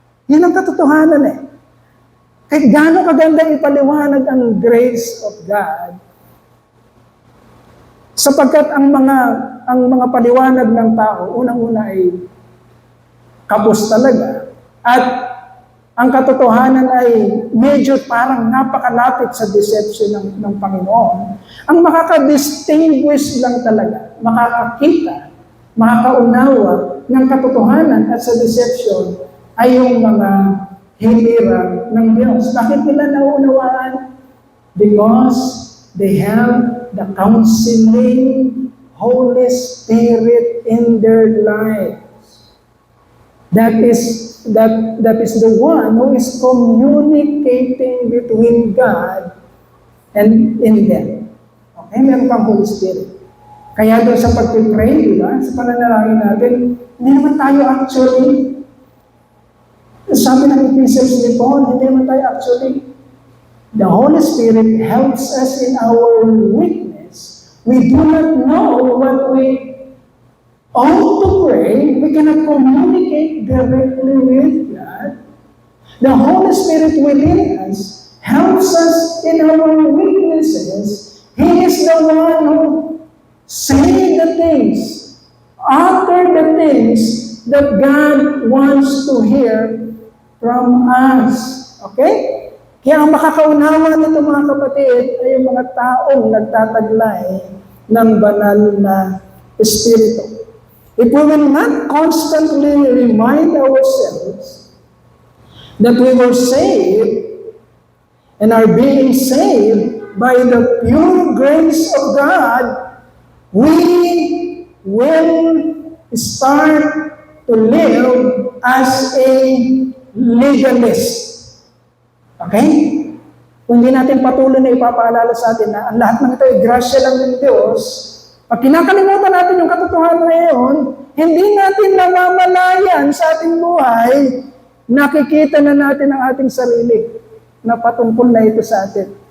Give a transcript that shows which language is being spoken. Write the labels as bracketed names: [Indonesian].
[Filipino] Yan ang katotohanan eh. Kahit gaano kaganda ipaliwanag ang [English] grace of God, [Filipino] sapagkat ang mga paliwanag ng tao, unang-una ay kapos talaga, at ang katotohanan ay medyo parang napakalapit sa deception ng Panginoon. Ang makaka-distinguish lang talaga, makakakita, makakaunawa ng katotohanan at sa deception ay yung mga hinirang ng Diyos. Bakit nila naunawaan? [English] Because they have the counseling Holy Spirit in their lives. That is the one who is communicating between God and in them. [Filipino] Okay, meron kang Holy Spirit. Kaya doon sa pag-pray, di ba? Sa pananalangin natin, hindi naman tayo actually, sabi ng Ephesians ni Paul, hindi naman tayo actually, [English] the Holy Spirit helps us in our weakness. We do not know what we ought to pray. We cannot communicate directly with God. The Holy Spirit within us helps us in our weaknesses. He is the one who say the things, utter the things that God wants to hear from us. Okay? [Filipino] Kaya ang makakaunawa nito mga kapatid ay yung mga taong nagtataglay ng banal na Espiritu. [English] If we will not constantly remind ourselves that we were saved and are being saved by the pure grace of God, we will start to live as a legalist. Okay? [Filipino] Kung hindi natin patuloy na ipapaalala sa atin na ang lahat ng ito ay grasya lang ng Diyos, pag kinakalimutan natin yung katotohanan na yun, hindi natin namamalayan sa ating buhay, nakikita na natin ang ating sarili na patungkol na ito sa atin.